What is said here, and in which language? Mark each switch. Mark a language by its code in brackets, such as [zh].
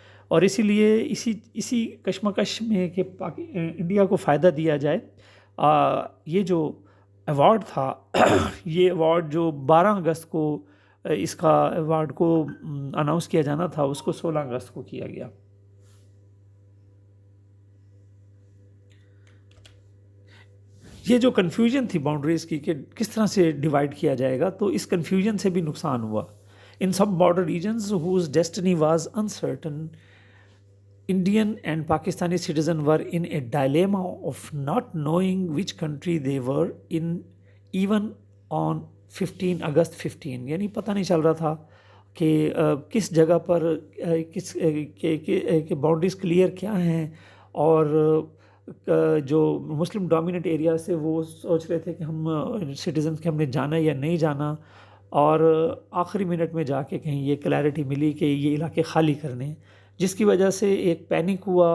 [ur] اور اسی لیے اسی کشمکش میں کہ انڈیا کو فائدہ دیا جائے، یہ جو ایوارڈ تھا یہ ایوارڈ جو 12 اگست کو اس کا ایوارڈ کو اناؤنس کیا جانا تھا، اس کو 16 اگست کو کیا گیا. یہ جو کنفیوژن تھی باؤنڈریز کی کہ کس طرح سے ڈیوائڈ کیا جائے گا، تو اس کنفیوژن سے بھی نقصان ہوا. [en] ان سب border regions whose destiny was uncertain, Indian and Pakistani citizens were in a dilemma of not knowing which country they were in even on 15 August 15. [ur] یعنی پتہ نہیں چل رہا تھا کہ کس جگہ پر کہ باؤنڈریز کلیئر کیا ہیں. اور جو مسلم ڈومیننٹ ایریا سے وہ سوچ رہے تھے کہ ہم سٹیزنز کے ہم نے جانا یا نہیں جانا، اور آخری منٹ میں جا کے کہیں یہ کلیئرٹی ملی کہ یہ علاقے خالی کرنے، جس کی وجہ سے ایک پینک ہوا.